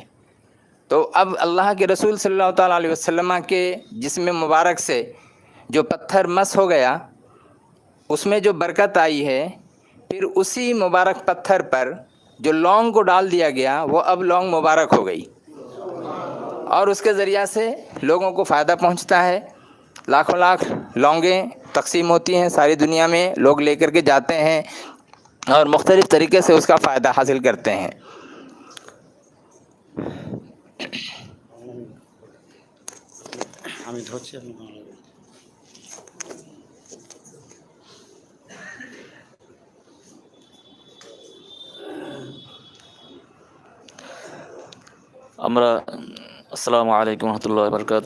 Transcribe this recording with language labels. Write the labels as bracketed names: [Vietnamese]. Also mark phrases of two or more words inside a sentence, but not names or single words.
[Urdu] تو اب اللہ کے رسول صلی اللہ تعالیٰ علیہ وسلم کے جسم مبارک سے جو پتھر مس ہو گیا، اس میں جو برکت آئی ہے، پھر اسی مبارک پتھر پر جو لونگ کو ڈال دیا گیا وہ اب لونگ مبارک ہو گئی، اور اس کے ذریعہ سے لوگوں کو فائدہ پہنچتا ہے، لاکھوں لاکھ لونگیں تقسیم ہوتی ہیں، ساری دنیا میں لوگ لے کر کے جاتے ہیں، اور مختلف طریقے سے اس کا فائدہ حاصل کرتے ہیں۔ [Bangla] আমি ধরছি আপনি [Arabic] আমরা السلام عليكم رحمة الله بركاته.